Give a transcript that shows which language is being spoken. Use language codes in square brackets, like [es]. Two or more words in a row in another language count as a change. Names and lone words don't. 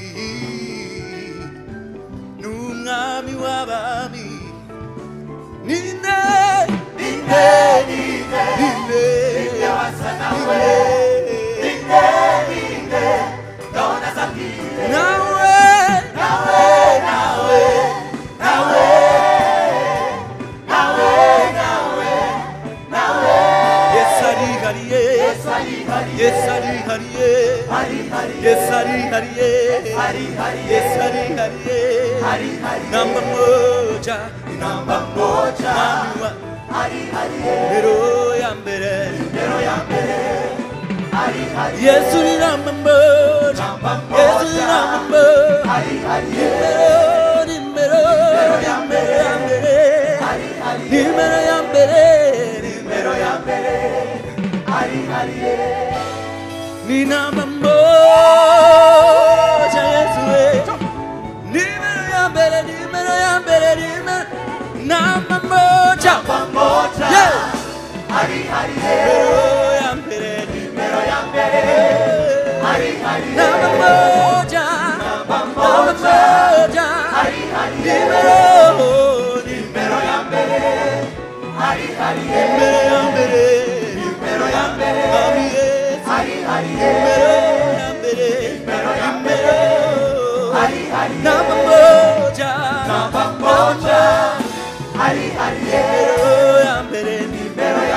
[rw] n'umwami w'abami ninde ninde ninde ninde wasa nawe ninde ninde ndabona zabwire nawe nawe nawe nawe nawe nawe nawe Yesu arihariye Yesu arihariye Yesu arihariye Yesu arihariye Yesu arihariye [sw] namba moja [rw] nimero ya mbere [sw] Yesu ni namba moja Yesu ni namba moja [rw] nimero ya mbere nimero ya mbere [sw] ni namba moja [rw] Yesu we nimero ya mbere nimero ya mbere nimero [sw] namba moja [rw] yeah nimero ya mbere nimero ya mbere [sw] namba moja [rw] nimero ya mbere nimero ya mbere nimero ya mbere [sw] namba moja [rw] nimero ya mbere